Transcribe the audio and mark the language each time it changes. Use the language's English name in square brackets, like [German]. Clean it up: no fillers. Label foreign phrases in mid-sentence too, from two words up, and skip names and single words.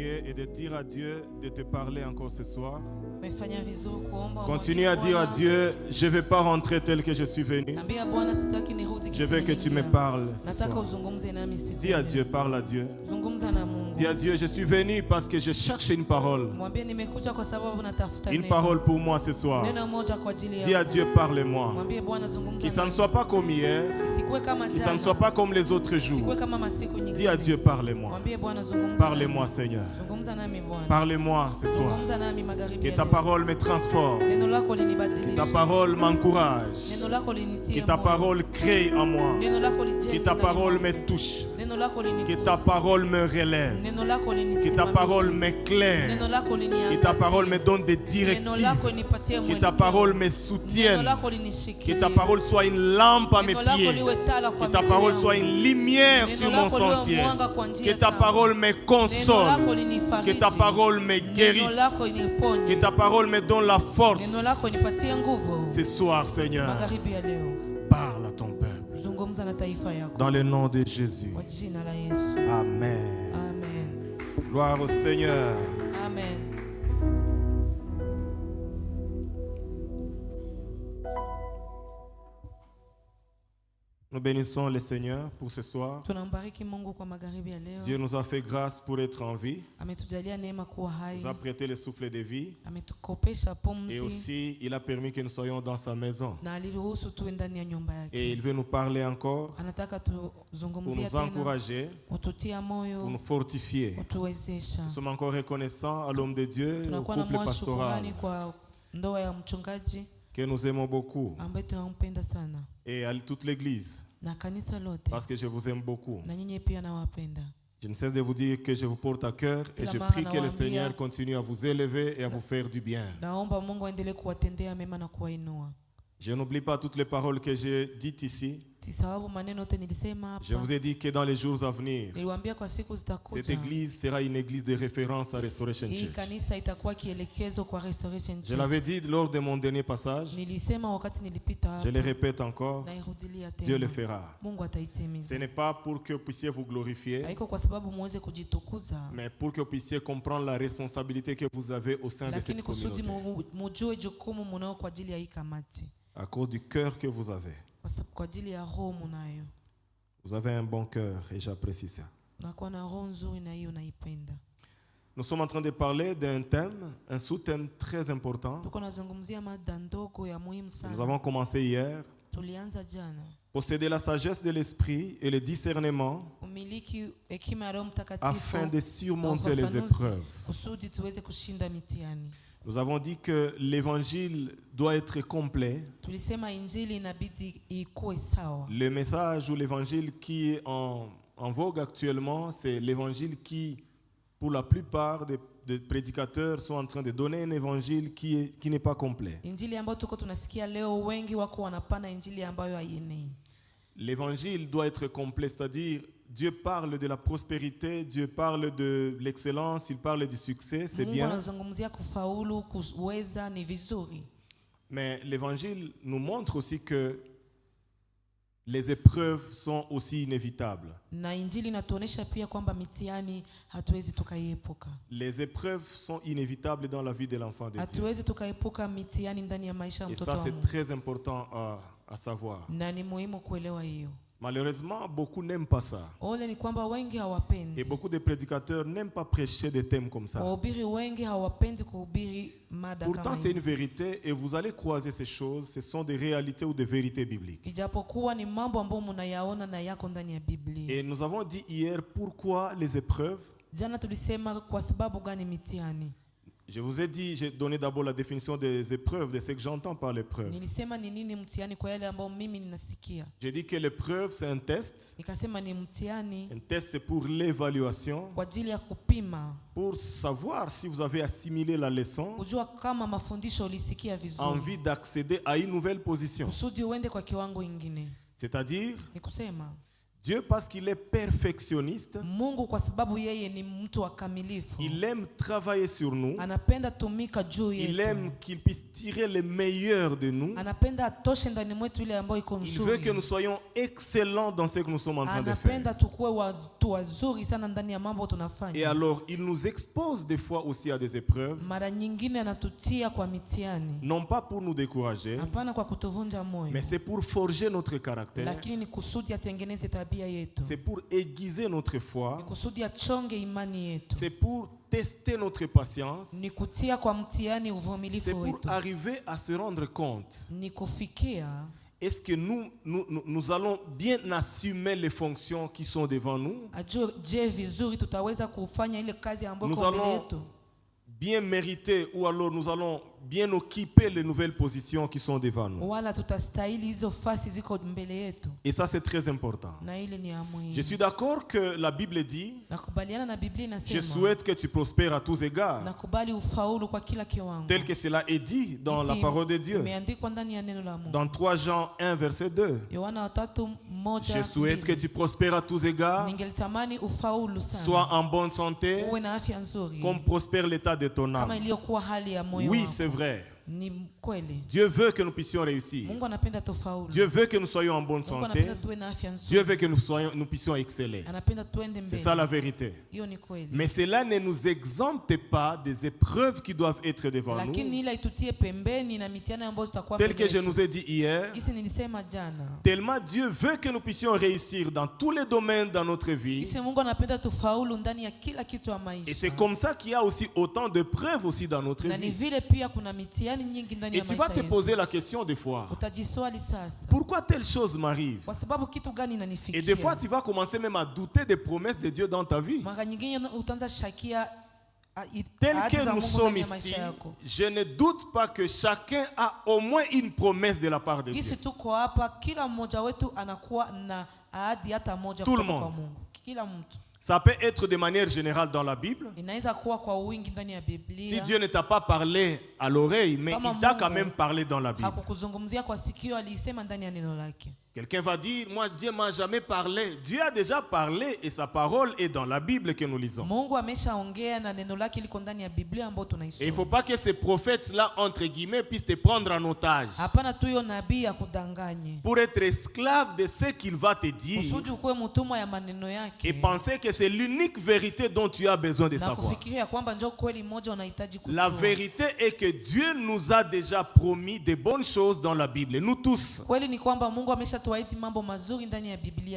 [French] et de dire à Dieu de te parler encore ce soir. [Swahili] Umefanya vizuri kuomba. [French] Continue à dire à Dieu, je ne vais pas rentrer tel que je suis venu. [Swahili] Ambia Bwana sitaki nirudi [French] Je veux que tu me parles ce [Swahili] Nataka [French] soir. [Swahili] uzungumze nami siku. [French] Dis à Dieu, parle à Dieu. [Swahili] Zungumza na Mungu. [French] Dis à Dieu, je suis venu parce que je cherche une parole. [Swahili] Mwambie nimekuja kwa sababu natafuta [French] Une [Swahili] neno. [French] parole pour moi ce soir. [Swahili] Neno moja kwa ajili [French] Dis à [Swahili] yako. [French] Dieu, parle-moi. [Swahili] Mwambie Bwana zungumza. [French] Que ça ne soit pas comme hier, [Swahili] Isikuwe kama [French] que [Swahili] jana. [French] ça ne soit pas comme les autres jours. [Swahili] Isikuwe kama masiku nyingine. [French] Dis à Dieu, parle-moi. [Swahili] Mwambie Bwana zungumza. [French] Parlez-moi, Seigneur. [Swahili] Zungumza nami Bwana. [French] Parlez-moi ce soir. [Swahili] Zungumza nami magharibi [French] Que [Swahili] ya [French] ta [Swahili] leo. [French] parole me transforme. [Swahili] Neno lako [French] Que [Swahili] linibadilishe. [French] ta parole m'encourage. [Swahili] Neno lako linitie [French] Que ta [Swahili] moyo. [French] parole crée en moi. [Swahili] Neno lako lijenge [French] Que ta [Swahili] ndani [French] parole [Swahili] mwangu. [French] me touche. [Swahili] Neno lako [French] Que [Swahili] linikuse. [French] ta parole me relève. [Swahili] Neno lako [French] Que [Swahili] linisimamishe. [French] ta parole m'éclaire. [Swahili] Neno lako [French] Que [Swahili] liniangazie. [French] ta parole me donne des [Swahili] Neno [French] directives. [Swahili] lako linipatie [French] Que [Swahili] mwelekeo. [French] ta parole me [Swahili] Neno [French] soutienne. [Swahili] lako [French] Que [Swahili] linishikilie. [French] ta parole soit une lampe à mes [Swahili] Neno lako [French] pieds. [Swahili] liwe tala kwa [French] Que ta [Swahili] miguu [French] parole [Swahili] yangu. [French] soit une lumière [Swahili] Neno [French] sur mon [Swahili] lako liwe [French] sentier. [Swahili] mwanga kwa njia [French] Que ta [Swahili] zangu. [French] parole me [Swahili] Neno [French] console. [Swahili] lako linifariji. [French] Que ta parole me [Swahili] Neno [French] guérisse. [Swahili] lako liniponye. [French] Que ta parole me donne la force. [Swahili] Neno lako nipatie nguvu. [French] Ce soir, Seigneur, [Swahili] Magharibi ya leo. [French] parle à ton peuple. [Swahili] Zungumza na taifa yako. [French] Dans le nom de Jésus. [Swahili] Kwa jina la Yesu. [French] Amen. [Swahili] Amen. [French] Gloire au Seigneur. [Swahili] Amen. [French] Nous bénissons le Seigneur pour ce soir. [Swahili] Tunambariki Mungu kwa magharibi ya leo. [French] Dieu nous a fait grâce pour être en vie. [Swahili] Ametujalia neema kuwa hai. [French] Il nous a prêté le souffle de vie. [Swahili] Ametukopesha [French] Et [Swahili] pumzi. [French] aussi, il a permis que nous soyons dans sa maison. [Swahili] Na aliruhusu tuwe ndani ya nyumba [French] Et [Swahili] yake. [French] il veut nous parler encore [Swahili] Anataka [French] pour [Swahili] tuzungumzie [French] nous [Swahili] tena. [French] encourager, [Swahili] Kututia [French] pour [Swahili] moyo. [French] nous fortifier. [Swahili] Kutuwezesha. [French] Nous sommes encore reconnaissants à l'homme de Dieu, au [Swahili] Tunakuwa na [French] couple [Swahili] moyo [French] pastoral, [Swahili] shukrani kwa ndoa ya mchungaji [French] que nous aimons beaucoup, [Swahili] ambaye tunampenda sana [French] et à toute l'église, [Swahili] na kanisa lote, [French] parce que je vous aime beaucoup. [Swahili] na nyinyi pia nawapenda. [French] Je ne cesse de vous dire que je vous porte à cœur et je prie que le Seigneur continue à vous élever et à vous faire du bien. [Swahili] Naomba Mungu aendelee kuwatendea mema na kuwainua. [French] Je n'oublie pas toutes les paroles que j'ai dites ici. [Swahili] Sisababu maneno yote nilisema [French] Je vous [Swahili] hapa. [French] ai dit que dans les jours à venir, [Swahili] Niliwaambia kwa siku [French] cette [Swahili] zitakuja. [French] église sera une église de référence à Restoration [Swahili] Hii [French] Church. [Swahili] kanisa itakuwa kielekezo kwa Restoration [French] Je l'avais [Swahili] Church. [French] dit lors de mon dernier passage, [Swahili] Nilisema wakati nilipita [French] je le [Swahili] hapa. [French] répète encore, [Swahili] Nairudilia [French] Dieu le [Swahili] tena. [French] fera. [Swahili] Mungu [French] Ce [Swahili] ataitimiza. [French] n'est pas pour que vous puissiez vous glorifier, [Swahili] Haiko kwa sababu muweze kujitukuza, [French] mais pour que vous puissiez comprendre la responsabilité que vous avez au sein de [Swahili] lakini [French] cette [Swahili] kusudi [French] communauté, [Swahili] mujue jukumu munao kwa ajili ya hii kamati. [French] à cause du cœur que vous avez. [Swahili] Kwa ajili ya roho munayo. [French] Vous avez un bon cœur et j'apprécie ça. [Swahili] Unakuwa na roho nzuri na hiyo naipenda. [French] Nous sommes en train de parler d'un thème, un sous-thème très important. [Swahili] Tuko nazungumzia mada ndogo ya muhimu [French] Nous [Swahili] sana. [French] avons commencé hier. [Swahili] Tulianza jana. [French] Posséder la sagesse de l'esprit et le discernement [Swahili] Umiliki hekima ya Roho Mtakatifu [French] afin de surmonter les [Swahili] ufafanuzi, [French] épreuves. [Swahili] kusudi tuweze kushinda mitihani. [French] Nous avons dit que l'évangile doit être complet. [Swahili] Tulisema injili inabidi ikuwe sawa. [French] Le message ou l'évangile qui est en vogue actuellement, c'est l'évangile qui, pour la plupart des prédicateurs, sont en train de donner un évangile qui n'est pas complet. [Swahili] Injili ambayo tuko tunasikia leo, wengi wako wanapana injili ambayo haienei. [French] L'évangile doit être complet, c'est-à-dire Dieu parle de la prospérité, Dieu parle de l'excellence, il parle du succès, c'est [Swahili] Mungu [French] bien. [Swahili] anazungumzia kufaulu, kuweza, ni vizuri. [French] Mais l'évangile nous montre aussi que les épreuves sont aussi inévitables. [Swahili] Na injili inatuonesha pia kwamba mitihani hatuwezi tukaiepuka. [French] Les épreuves sont inévitables dans la vie de l'enfant de Dieu. [Swahili] Hatuwezi tukaepuka mitihani ndani ya maisha ya [French] Et [Swahili] mtoto [French] ça, [Swahili] wa [French] c'est [Swahili] Mungu. [French] très important à savoir. [Swahili] Na ni muhimu kuelewa hiyo. [French] Malheureusement, beaucoup n'aiment pas ça. [Swahili] Ole ni kwamba wengi [French] Et [Swahili] hawapendi. [French] beaucoup de prédicateurs n'aiment pas prêcher des thèmes comme ça. [Swahili] Wahubiri wengi hawapendi kuhubiri mada [French] Pourtant, [Swahili] kama [French] c'est une [Swahili] hizi. [French] vérité et vous allez croiser ces choses. Ce sont des réalités ou des vérités bibliques. [Swahili] Ijapokuwa ni mambo ambayo mnayaona na yako ndani ya Biblia. [French] Et nous avons dit hier pourquoi les épreuves. [Swahili] Jana tulisema kwa sababu gani mitihani. [French] Je vous ai dit, j'ai donné d'abord la définition des épreuves, de ce que j'entends par l'épreuve. [Swahili] Nilisema ni nini mtihani kwa yale ambayo mimi ninasikia. [French] J'ai dit que l'épreuve, c'est un test. [Swahili] Nikasema ni mtihani [French] Un test, c'est pour l'évaluation, [Swahili] kwa ajili ya kupima, [French] pour savoir si vous avez assimilé la leçon, [Swahili] kujua kama mafundisho ulisikia vizuri. [French] envie d'accéder à une nouvelle position. [Swahili] Kusudi uende kwa kiwango ingine. [French] C'est-à-dire, [Swahili] Ni kusema [French] Dieu, parce qu'il est perfectionniste, [Swahili] Mungu kwa sababu yeye ni mtu wa kamilifu. [French] il aime travailler sur nous, [Swahili] Anapenda tumika juu [French] il [Swahili] yetu. [French] aime qu'il puisse tirer le meilleur de nous. [Swahili] Anapenda atoshe ndani mwetu ile ambayo iko [French] Il veut que [Swahili] nzuri. [French] nous soyons excellents dans ce que nous sommes en train de faire. [Swahili] Anapenda tukue watu wazuri sana ndani ya mambo [French] Et [Swahili] tunafanya. [French] alors, il nous expose des fois aussi à des épreuves, [Swahili] Mara nyingine anatutia kwa mitihani. [French] non pas pour nous décourager, [Swahili] Hapana kwa kutuvunja moyo. [French] mais c'est pour forger notre caractère, [Swahili] Lakini ni kusudi atengeneze tabia yetu. [French] c'est pour aiguiser notre foi, [Swahili] Ni kusudi achonge imani yetu. [French] c'est pour tester notre patience, [Swahili] Ni kutia kwa mtihani [French] c'est [Swahili] uvumilivu [French] pour [Swahili] wetu. [French] arriver à se rendre compte. [Swahili] Ni kufikia [French] Est-ce que nous allons bien assumer les fonctions qui sont devant nous? [Swahili] ajue je vizuri tutaweza kufanya ile kazi ambayo [French] Nous [Swahili] iko mbele [French] allons [Swahili] yetu. [French] bien mériter ou alors nous allons bien occuper les nouvelles positions qui sont devant nous. [Swahili] Wala tutastahili hizo fasi ziko mbele yetu. [French] Et ça, c'est très important. [Swahili] Na ile ni ya muhimu. [French] Je suis d'accord que la Bible dit, [Swahili] Nakubaliana na Biblia [French] je [Swahili] inasema. [French] souhaite que tu prospères à tous égards, [Swahili] Nakubali ufaulu kwa kila kiwango. [French] tel que cela est dit dans la [Swahili] Isi [French] parole de Dieu. [Swahili] imeandikwa ndani ya neno la Mungu. [French] Dans 3 Jean 1, verset 2. [Swahili] Yohana 3:1. [French] Je souhaite que tu prospères à tous égards, [Swahili] Ningelitamani ufaulu sana. [French] sois en bonne santé, [Swahili] Uwe na afya nzuri. [French] comme prospère l'état de ton [Swahili] Kama [French] âme. [Swahili] iliyokuwa hali ya moyo [French] Oui, [Swahili] wako. [French] c'est vrai. [Swahili] Ni kweli. [French] Dieu veut que nous puissions réussir. [Swahili] Mungu anapenda tufaulu. [French] Dieu veut que nous soyons en bonne [Swahili] Mungu [French] santé. [Swahili] anapenda tuwe na afya nzuri. [French] Dieu veut que nous puissions exceller. [Swahili] Anapenda tuende [French] C'est [Swahili] mbele. [French] ça la vérité. [Swahili] Hiyo ni kweli. [French] Mais cela ne nous exempte pas des épreuves qui doivent être devant [Swahili] Lakini [French] nous. [Swahili] ila itutie pembeni na mitihani ambayo zitakuwa [French] Tel que je [Swahili] mbele. [French] nous ai dit hier, [Swahili] Gisi nilisema jana. [French] tellement Dieu veut que nous puissions réussir dans tous les domaines dans notre vie. [Swahili] Gisi Mungu anapenda tufaulu ndani ya kila kitu ya [French] Et [Swahili] maisha. [French] c'est comme ça qu'il y a aussi autant de preuves aussi dans notre [Swahili] Na ni [French] vie. [Swahili] vile pia kuna mitihani nyingi ndani [French] Et [Swahili] ya [French] tu vas [Swahili] maisha [French] te [Swahili] yetu. [French] poser la question des fois, [Swahili] Utajiswali sasa. [French] pourquoi telle chose m'arrive? [Swahili] Kwa sababu kitu gani [French] Et des fois, [Swahili] inanifikia? [French] tu vas commencer même à douter des promesses de Dieu dans ta vie. [Swahili] Mara nyingine utaanza shakia [French] Tel [Swahili] ahadi [French] que [Swahili] za [French] nous [Swahili] Mungu [French] sommes [Swahili] ndani ya [French] ici, [Swahili] maisha yako. [French] je ne doute pas que chacun a au moins une promesse de la part de Dieu. [Swahili] Gisi tuko hapa, kila mmoja wetu anakuwa na ahadi hata moja [French] Tout le [Swahili] kutoka kwa [French] monde. [Swahili] Mungu. Kila mtu. [French] Ça peut être de manière générale dans la Bible. [Swahili] Inaweza kuwa kwa wingi ndani ya [French] Si [Swahili] Biblia. [French] Dieu ne t'a pas parlé à l'oreille, mais [Swahili] Kama [French] il t'a quand [Swahili] Mungu [French] même parlé dans la Bible. [Swahili] Hakukuzungumzia kwa sikio, alisema ndani ya neno lake. [French] Quelqu'un va dire, moi Dieu m'a jamais parlé. Dieu a déjà parlé et sa parole est dans la Bible que nous lisons. [Swahili] Mungu ameshaongea na neno lake liko ndani ya Biblia ambayo [French] Et il ne [Swahili] tunaisoma. [French] faut pas que ces prophètes-là, entre guillemets, puissent te prendre en otage. [Swahili] Hapana tu hiyo nabii akudanganye. [French] Pour être esclave de ce qu'il va te dire [Swahili] Kusudi ukuwe mtumwa ya maneno [French] et [Swahili] yake. [French] penser que c'est l'unique vérité dont tu as besoin de [Swahili] Na [French] savoir. [Swahili] kufikiria kwamba njoo kweli moja unahitaji [French] La [Swahili] kujua. [French] vérité est que Dieu nous a déjà promis de bonnes choses dans la Bible, nous tous. [Swahili] Kweli ni kwamba Mungu ameshatuahidi mambo mazuri ndani ya Biblia.